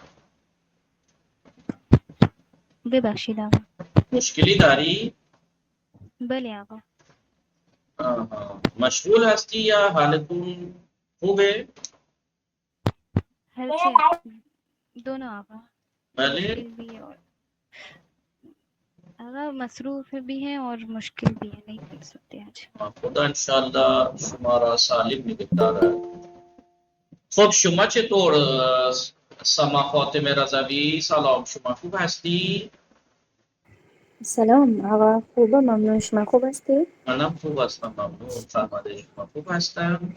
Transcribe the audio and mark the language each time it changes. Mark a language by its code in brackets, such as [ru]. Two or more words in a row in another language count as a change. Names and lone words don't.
[fa] ببخشید آقا. مشکلی داری؟ بله آقا. مشغول هستی یا حالتون خوبه؟ هر چی دونوں آقا. بله [ur] مشکل بھی ہے اور آقا مصروف بھی ہیں اور مشکل بھی ہے، نہیں کر سکتے آج. [fa] خدا انشالله شما را سالم نگه دارد. خب شما چطور؟ سما فاطمه رضوی، سلام، شما خوب هستی؟ سلام آقا، خوبه ممنون. شما خوب هستی؟ منم خوب هستم ممنون. خانواده شما خوب هستم؟